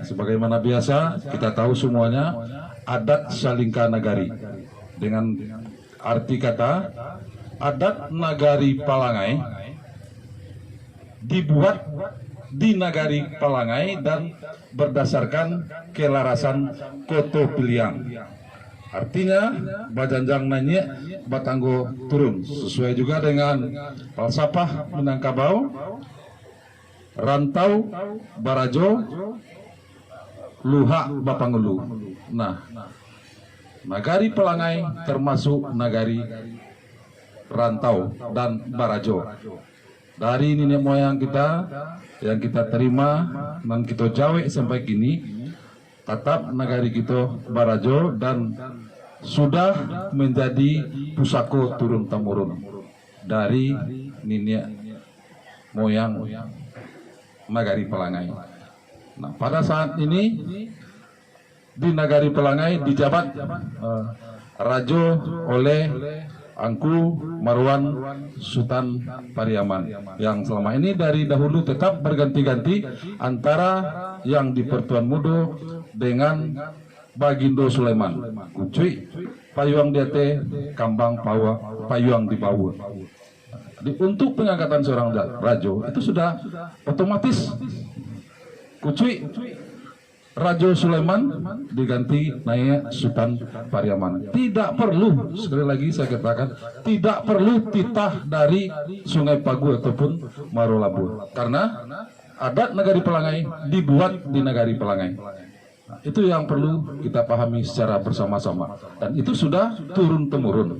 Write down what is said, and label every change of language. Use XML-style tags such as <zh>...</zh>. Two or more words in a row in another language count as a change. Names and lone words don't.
<id>Sebagaimana biasa kita tahu semuanya, adat Salingka Nagari, dengan arti kata adat Nagari Pelangai dibuat di Nagari Pelangai dan berdasarkan kelarasan Koto Piliang. Artinya</id> <min>bajanjang nanya batanggo turun,</min> <id>sesuai juga dengan falsafah Minangkabau,</id> <min>rantau barajo luha bapangulu.</min> <id>Nah, Nagari Pelangai termasuk nagari rantau dan barajo. Dari nenek moyang kita yang kita terima dan kita jawe sampai kini, tetap nagari kita barajo dan sudah menjadi pusako turun temurun dari nenek moyang Nagari Pelangai. Nah, pada saat ini di Nagari Pelangai dijabat Rajo oleh Angku Marwan Sultan Pariaman, yang selama ini dari dahulu tetap berganti-ganti antara yang di Pertuan Mudo dengan Bagindo Sulaiman.</id> <min>Kucuy payuang diate kambang payuang di bawah.</min> <id>Untuk pengangkatan seorang rajo itu sudah otomatis kucuy Rajo Sulaiman diganti naik Sultan Pariaman. Tidak perlu, sekali lagi saya katakan, tidak perlu titah dari Sungai Pagu ataupun Marolabu, karena adat Nagari Pelangai dibuat di Nagari Pelangai. Nah, itu yang perlu kita pahami secara bersama-sama, dan itu sudah turun temurun.</id>